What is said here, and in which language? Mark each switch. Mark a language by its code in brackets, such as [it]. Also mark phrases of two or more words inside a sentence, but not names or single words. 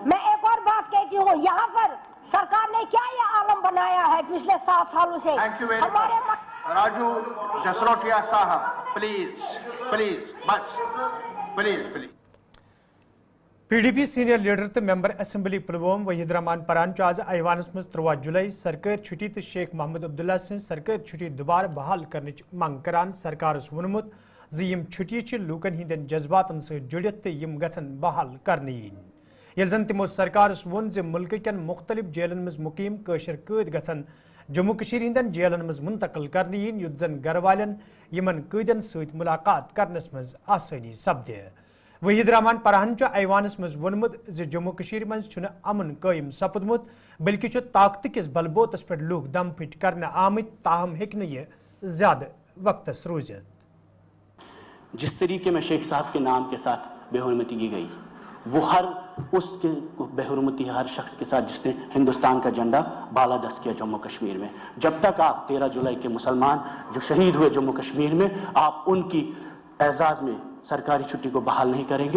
[hi] मैं एक और बात कहती हूँ, यहाँ पर सरकार ने क्या ये आलम बनाया है पिछले 7 सालों से। हमारे राजू जसरोटिया साहब प्लीज बस। [ks] PDP [en] senior leader [ks] तो [en] member assembly [ks] पुलवोम वहीद रहमान परान आज ऐवानस मज 13 जुलाई सरकारी छुट्टी तो शेख मोहम्मद अब्दुल्ला सिंह सरकारी छुट्टी दोबारा बहाल करने मंग करान सरकार वोनमुत यम छुट्टी लूकन हिंदन जज्बातन से जुड़ित तो यम गसन बहाल करने ये जन तमो सरकार वोन जे मुल्क कन मुख्तलिफ जेलन मज मुकीम कशर कैद गसन जम्मू कश्मीर हिंदन जेलन मज मुंतकिल करने युत जन घर वालन यमन कैदन सत मुलाकात करनस मज आसानी सपदे। वहीद रहमान पराहन ऐवानस मज वोनमुत जम्मू कश्मीर मज अमन कायम सपदमुत बल्कि ताकत किस बलबोतस पे लूक दम फिट करने आमत, ताहम हेक्न ये ज्यादा वक्तस रूजित। [hi] जिस तरीके में शेख साहब के नाम के साथ बेहुरमती की गई, वो हर उसके बेहुरमती हर शख्स के साथ जिसने हिंदुस्तान का झंडा बालादस्त किया जम्मू कश्मीर में। जब तक आप 13 जुलाई के मुसलमान जो शहीद हुए जम्मू कश्मीर में, आप उनकी एजाज में सरकारी छुट्टी को बहाल नहीं करेंगे।